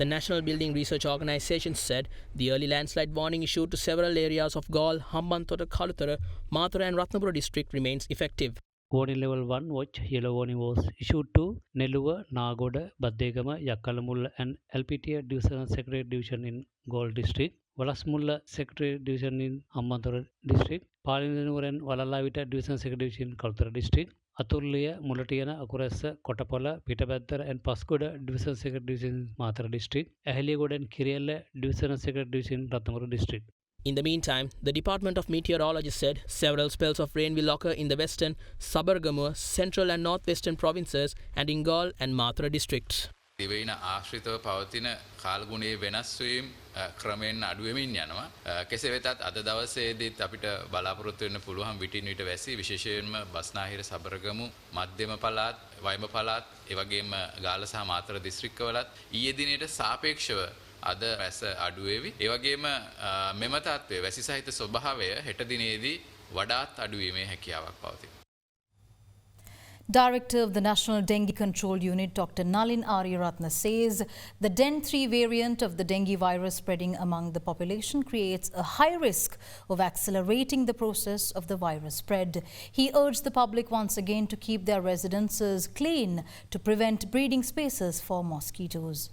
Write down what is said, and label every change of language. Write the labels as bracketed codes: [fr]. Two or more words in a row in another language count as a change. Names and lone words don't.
[en] National Building Research Organisation said the early landslide warning issued to several areas of Gaul, Hambantota, Kaluthara, Mathura and Ratnapura district remains effective. Warning level 1 watch yellow warning was issued to Neluwa, Nagoda, Baddegama, Yakalamulla and LPTA Divisional Secretariat Division in Gaul district, Walasmulla Secretariat Division in Hambantota district, Palinur and Walalawita Divisional Secretariat Division in Kaluthara district, Atulliya, Mulatiyana, Akurasa, Kotapala, Pitabadara and Pascoda Divisional Secretariat Division in Mathura district, Ahaliagoda and Kiriella Divisional Secretariat Division in Ratnapura district. In the meantime, the Department of Meteorology said several spells of rain will occur in the western, Sabargamur, central and northwestern provinces and in Gaul and Mathura districts. [si] දිවයින ආශ්‍රිතව පවතින කාලගුණයේ වෙනස් වීම ක්‍රමෙන් අඩු වෙමින් යනවා. කෙසේ වෙතත් අද දවසේදීත් අපිට බලාපොරොත්තු වෙන්න පුළුවන් විටින් විට වැසි විශේෂයෙන්ම බස්නාහිර සබරගමු මධ්‍යම පළාත් වයිඹ පළාත් ඒ වගේම ගාල්ල සහ මාතර දිස්ත්‍රික්කවලත් ඊයේ දිනේට සාපේක්ෂව අද වැස අඩු වේවි. ඒ වගේම මෙම තත්ත්වයේ වැසි සහිත ස්වභාවය හෙට දිනේදී වඩාත් අඩු වීමේ හැකියාවක් පවතී. [en] Director of the National Dengue Control Unit, Dr. Nalin Aryaratna, says the DEN3 variant of the dengue virus spreading among the population creates a high risk of accelerating the process of the virus spread. He urged the public once again to keep their residences clean to prevent breeding spaces for mosquitoes.